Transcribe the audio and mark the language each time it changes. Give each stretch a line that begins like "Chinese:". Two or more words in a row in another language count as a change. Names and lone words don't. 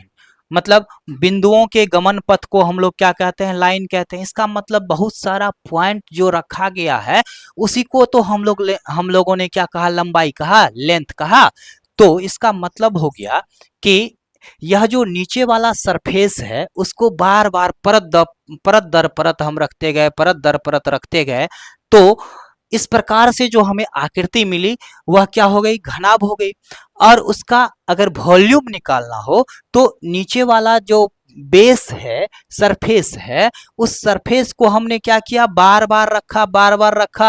Hindi: मतलब बिंदुओं के गमन पथ को हम लोग क्या कहते हैं, लाइन कहते हैं। इसका मतलब बहुत सारा पॉइंट जो रखा गया है उसी को तो हम लोगों ने क्या कहा, लंबाई कहा, लेंथ कहा। तो इसका मतलब हो गया कि यह जो नीचे वाला सरफेस है उसको बार बार परत दर परत हम रखते गए, परत दर परत रखते गए, तो इस प्रकार से जो हमें आकृति मिली वह क्या हो गई, घनाभ हो गई। और उसका अगर वॉल्यूम निकालना हो तो नीचे वाला जो बेस है, सरफेस है, उस सरफेस को हमने क्या किया, बार बार रखा, बार बार रखा।